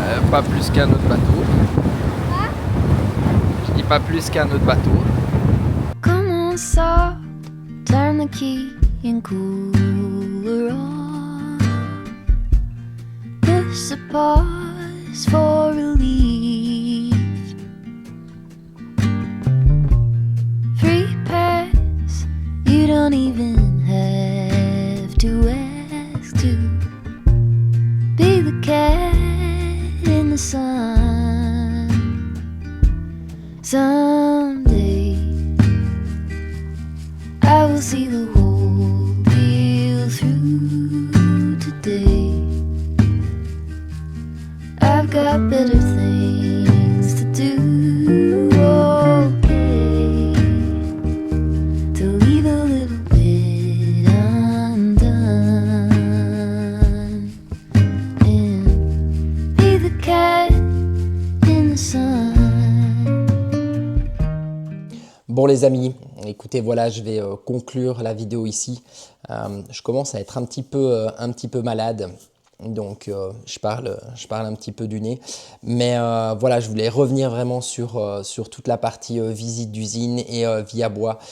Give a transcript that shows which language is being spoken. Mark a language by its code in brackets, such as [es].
[fr] Pas plus qu'un autre bateau. Pas plus qu'un autre bateau. Comment ça? [en] Turn the key and cooler on. Push a pause for relief. Free pass, you don't even have to ask to be the cat in the sun. Someday I will see the whole deal through. Today I've got better things to do. Okay, to leave a little bit undone and be the cat in the sun. [fr] Bon les amis, écoutez voilà, je vais conclure la vidéo ici. Je commence à être un petit peu malade, donc je parle un petit peu du nez. Mais voilà, je voulais revenir vraiment sur toute la partie visite d'usine et Via Bois.